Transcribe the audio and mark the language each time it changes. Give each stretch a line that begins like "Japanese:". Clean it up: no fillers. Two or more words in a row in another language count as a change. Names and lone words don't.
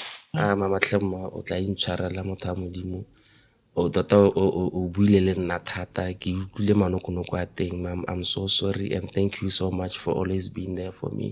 Tswana: mama tlhema o tla intshwarela motho a modimo o tota o buile le nna thata ke utlwile manokonoko a teng ma'am.
English: I'm so sorry and thank you so much for always being there for me.